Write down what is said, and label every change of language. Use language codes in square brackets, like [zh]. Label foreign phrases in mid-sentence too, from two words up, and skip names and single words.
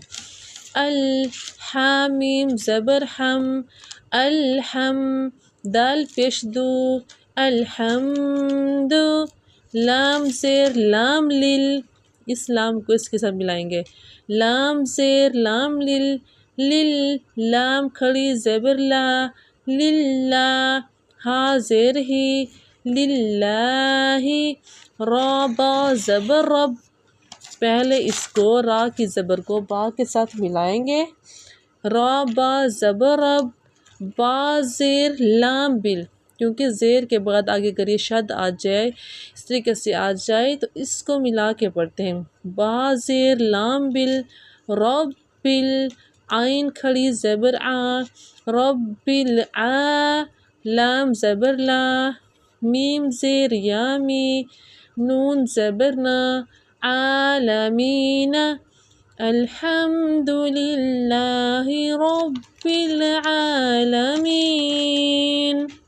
[ur] ال، حامیم زبر حم، الحم، دال پیش دو، الحمد، لام زیر لام لل، اس لام کو اس کے ساتھ ملائیں گے، لام زیر لام لل، لل، لام کھڑی زبر لا، للہ، ہا زیر ہی، للہ، را با زبر رب، پہلے اس کو را کی زبر کو با کے ساتھ ملائیں گے، را با زبر رب، با زیر لام بل، کیونکہ زیر کے بعد آگے اگر یہ شد آ جائے اس طریقے سے آ جائے تو اس کو ملا کے پڑھتے ہیں، با زیر لام بل، رب بل، عین کھڑی زبر آ، رب الع، لام زبر لا، میم زیر یامی، نون زبر نا، عالمین، [ar] الحمد للہ رب العالمین۔